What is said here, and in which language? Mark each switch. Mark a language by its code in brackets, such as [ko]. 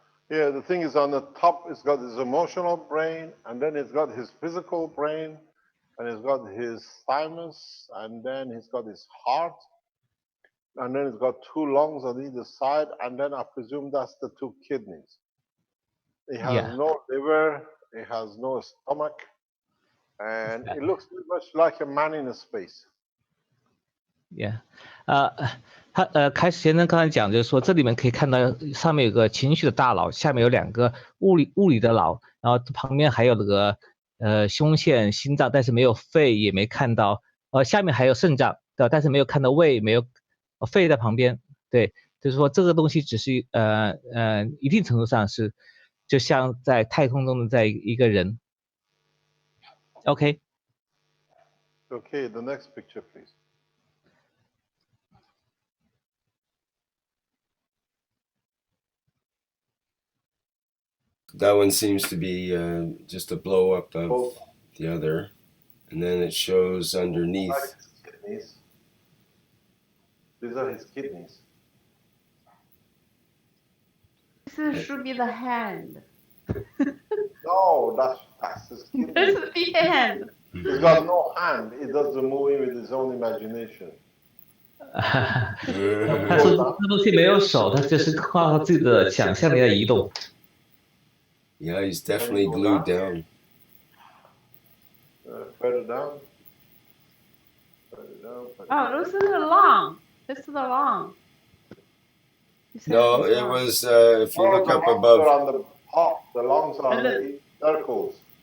[en] Yeah, the thing is, on the top, it's got his emotional brain, and then it's got his physical brain, and it's got his thymus, and then he's got his heart, and then it's got two lungs on either side, and then I presume that's the two kidneys. It has no liver, it has no stomach, and it looks much like a man in a space. [zh] Yeah，开始先生刚才讲就是说，这里面可以看到上面有个情绪的大脑，下面有两个物理的脑，然后旁边还有那个胸腺、心脏，但是没有肺，也没看到，下面还有肾脏，对吧？但是没有看到胃，没有肺在旁边，对，就是说这个东西只是一定程度上是就像在太空中的在一个人。 [en] OK。 Okay, the next picture, please. That one seems to be just a blow up of the other, and then it shows underneath. Kidneys. These are his kidneys. This should be the hand. No, that's his kidneys. This is the hand. He's got no hand. He does the movie with his own imagination. [zh] 他说这东西没有手，他就是靠自己的想象力在移动。 [en] Yeah, he's definitely glued down. Further down. Further down. Oh, this is the lung. This is the lung. No, it was, if you look up above. On the top, the lungs are on the circles.